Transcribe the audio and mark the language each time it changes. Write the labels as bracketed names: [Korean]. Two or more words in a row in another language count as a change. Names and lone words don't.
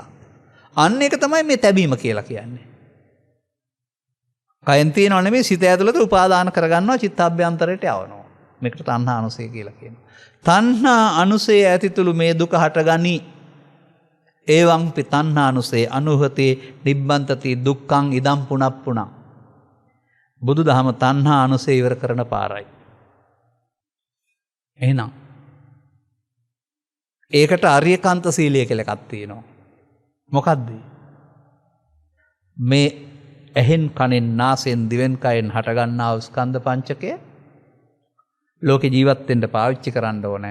[Sinhala] අන්න ඒක තමයි මේ තැබීම කියලා කියන්නේ. කයෙන් තියෙනව නෙමෙයි සිත ඇතුළත උපාදාන කරගන්නවා චිත්තාභ්‍යන්තරයට යවනවා. මේකට තණ්හා අනුසය කියලා කියනවා. තණ්හා අනුසය ඇතිතුළු මේ දුක හටගනි. [Pali] ඒවං පි තණ්හා අනුසය අනුහතේ නිබ්බන්තති දුක්ඛං ඉදම් පුනප්පුණං. [Sinhala] බුදුදහම තණ්හා අනුසය ඉවර කරන පාරයි. එහෙනම් ඒකට ආර්යකාන්ත සීලය කියලා එකක් තියෙනවා. මොකද්ද? මේ ඇහෙන් කනෙන් නාසයෙන් දිවෙන් කයෙන් හටගන්නා වූ ස්කන්ධ පංචකය ලෝකේ ජීවත් වෙන්න පාවිච්චි කරන්න ඕනේ.